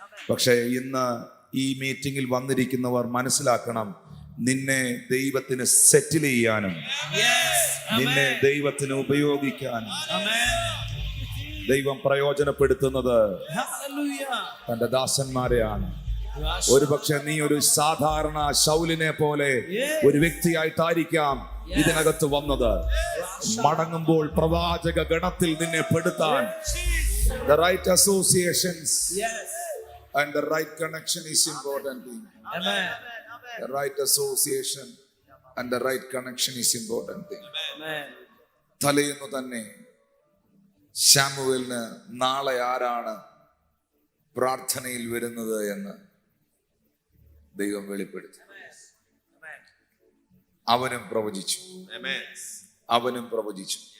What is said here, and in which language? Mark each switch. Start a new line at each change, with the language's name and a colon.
Malayalam: പക്ഷേ ഇന്ന് ഈ മീറ്റിംഗിൽ വന്നിരിക്കുന്നവർ മനസ്സിലാക്കണം, നിന്നെ ദൈവത്തിന് സെറ്റിൽ ചെയ്യാനും നിന്നെ ദൈവത്തിന് ഉപയോഗിക്കാനും ദൈവം പ്രയോജനപ്പെടുത്തുന്നത് തന്റെ ദാസന്മാരെയാണ്. ഒരുപക്ഷെ നീ ഒരു സാധാരണ ശൗലിനെ പോലെ ഒരു വ്യക്തിയായിട്ടായിരിക്കാം ഇതിനകത്ത് വന്നത്. മടങ്ങുമ്പോൾ പ്രവാചക ഗണത്തിൽ നിന്നെ പെടുത്താൻ
English: the right associations and the right connection is important thing. The right association and the right connection is important thing.
Malayalam: തലേന്ന് തന്നെ ശമൂവേലിന് നാളെ ആരാണ് പ്രാർത്ഥനയിൽ വരുന്നത് എന്ന് ദൈവം വെളിപ്പെടുത്തി. അവനും പ്രവചിച്ചു, അവനും പ്രവചിച്ചു.